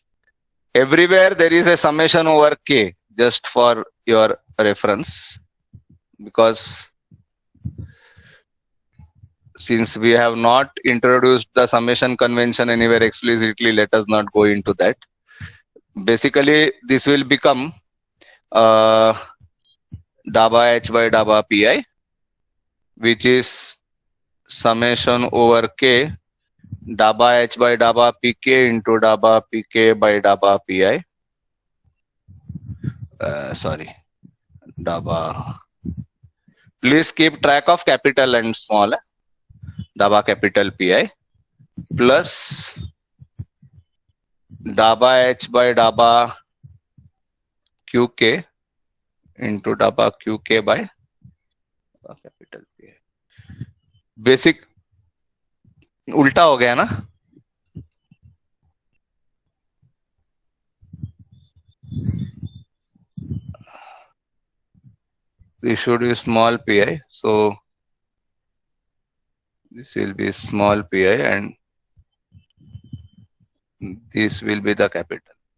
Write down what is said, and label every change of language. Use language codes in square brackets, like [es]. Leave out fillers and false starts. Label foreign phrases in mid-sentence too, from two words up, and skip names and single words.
[en] Everywhere there is a summation over k, just for your reference, because since we have not introduced the summation convention anywhere explicitly, let us not go into that. Basically, this will become daba h by daba pi, which is summation over k daba h by daba pk into daba pk by daba pi. Sorry, daba. Please keep track of capital and small. Daba capital pi plus daba h by daba qk into daba qk by capital pi. [hi] Basic उल्टा हो गया ना? [en] This should be small pi, so this will be small pi and this will be the capital.